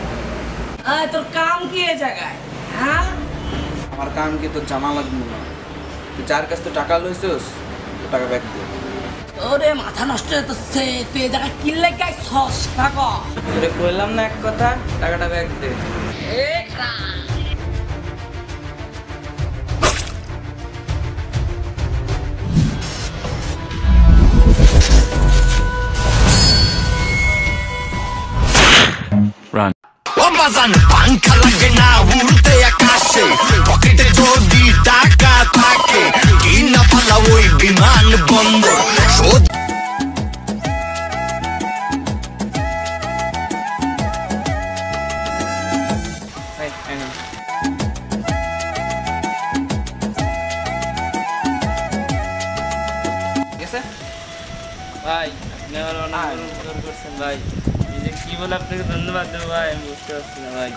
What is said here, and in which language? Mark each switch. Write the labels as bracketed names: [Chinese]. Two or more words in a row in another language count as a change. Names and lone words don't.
[Bangla] তোর কাম কি এই জায়গায়? হ্যাঁ, আমার কাম কি তোর জানা লাগবো না? তুই যার কাছ থেকে টাকা লইছিস টাকা ব্যাক দে। ওরে মাথা নষ্ট হয়ে যাচ্ছে, তুই এই জায়গায় কি লেগে ছস টাকা? তোরে কইলাম না এক কথা, টাকাটা ব্যাক দে। ওয়ামবাজান পাংখা লাগে না উড়তে আকাশে পকেট যদি টাকা থাকে কিনা ফালা ওই বিমান বন্ধ শোদ এই এই না গেছে ভাই আপনি আমার অনেক উপকার করছেন ভাই, নিজে কি বলে আপনাকে ধন্যবাদ দেবো ভাই আমি বুঝতে পারছি না ভাই।